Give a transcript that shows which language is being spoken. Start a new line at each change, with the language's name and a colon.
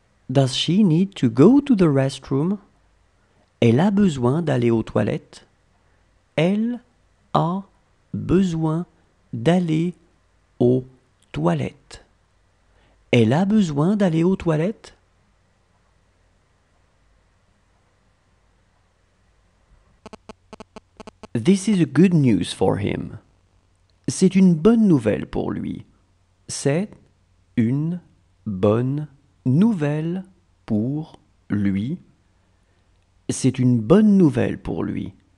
English: Does she need to go to the restroom?
French: Elle a besoin d'aller aux toilettes. Elle a besoin d'aller aux toilettes. Elle a besoin d'aller aux toilettes.
English: This is a good news for him.
French: C'est une bonne nouvelle pour lui. C'est une bonne nouvelle pour lui. C'est une bonne nouvelle pour lui.